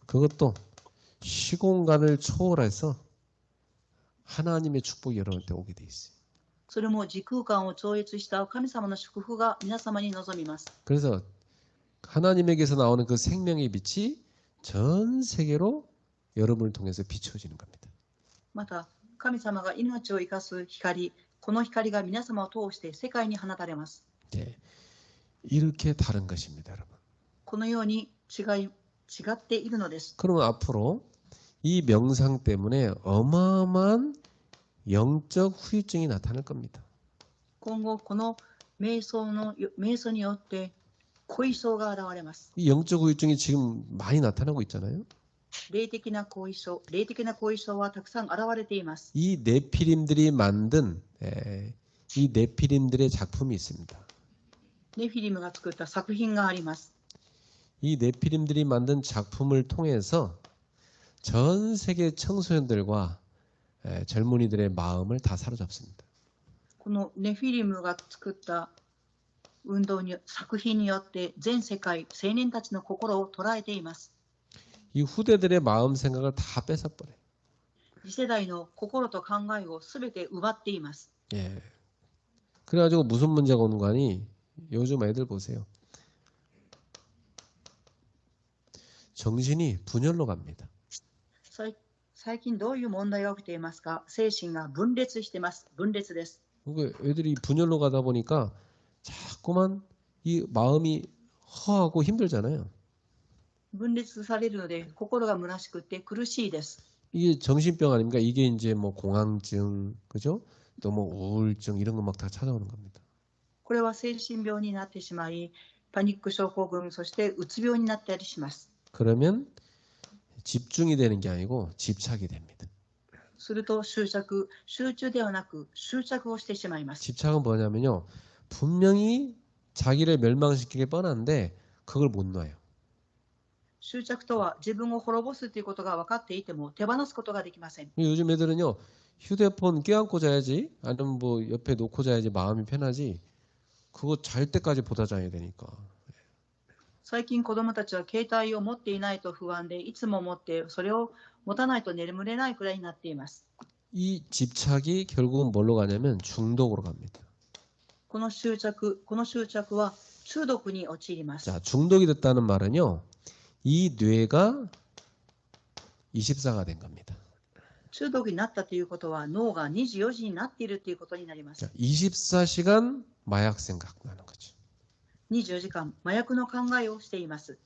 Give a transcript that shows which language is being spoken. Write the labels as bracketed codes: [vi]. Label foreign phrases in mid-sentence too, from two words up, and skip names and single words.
[ko] 그것도 시공간을 초월해서 하나님의 축복이 여러분한테 오게 돼 있어요. [ja] それも時空間を超越した神様の祝福が皆様に望みます。 [ko] 그래서 하나님에게서 나오는 그 생명의 빛이 전 세계로 여러분을 통해서 비춰지는 겁니다. [ja] また神様が命を生かす光、この光が皆様を通して世界に放たれます。 [ko] 네, 이렇게 다른 것입니다, 여러분. [ja] このように違っているのです。 [ko] 그러면 앞으로 이 명상 때문에 어마어마한 영적 후유증이 나타날 겁니다. [ja] 今後この瞑想によって後遺症が現れます。 [ko] 이 영적 후유증이 지금 많이 나타나고 있잖아요. [ja] 霊的な後遺症はたくさん現れています。 [ko] 이 네피림들이 만든 이 네피림들의 작품이 있습니다. [ja] ネフィリムが作った作品があります。 [ko] 이 네피림들이 만든 작품을 통해서 전 세계 청소년들과 젊은이들의 마음을 다 사로잡습니다. [ja] このネフィリムが作った作品によって全世界青年たちの心を捉えています。 [ko] 이 후대들의 마음 생각을 다 뺏어버려요. [ja] 次世代の心と考えをすべて奪っています。 [ko] 예. 그래가지고 무슨 문제가 오는 거 아니? 요즘 애들 보세요. 정신이 분열로 갑니다. [ja] 最近どういう問題が起きていますか？精神が分裂しています。分裂です。 [ko] 그러니까 애들이 분열로 가다 보니까 자꾸만 이 마음이 허하고 힘들잖아요. [ja] 分裂されるので心が虚しくて苦しいです。 [ko] 이게 정신병 아닙니까? 이게 이제 뭐 공황증, 그죠? 또 뭐 우울증 이런 거 막 다 찾아오는 겁니다. [ja] これは精神病になってしまい、パニック症候群、そしてうつ病になったりします。 [ko] 그러면 집중이 되는 게 아니고 집착이 됩니다. [ja] すると集中ではなく執着をしてしまいます。 [ko] 집착은 뭐냐면요. 분명히 자기를 멸망시키기 뻔한데 그걸 못 놔요. [ja] 執着とは自分を滅ぼすということが分かっていても手放すことができません。 [ko] 요즘 애들은요. 휴대폰 껴안고 자야지 아니면 뭐 옆에 놓고 자야지 마음이 편하지 그거 잘 때까지 보다 자야 되니까. [ja] 最近子どもたちは携帯を持っていないと不安でいつも持ってそれを持たないと眠れないくらいになっています。 [ko] 이 집착이 결국은 뭘로 가냐면 중독으로 갑니다. [ja] この執着は中毒に陥ります。 [ko] 자, 중독이 됐다는 말은요. 이 뇌가 24가 된 겁니다. [ja] 中毒になったということは脳が24時になっているということになります。 [ko] 자, 24시간 마약 생각 나는 거죠. [ja] 24 時間麻薬の考えをしています。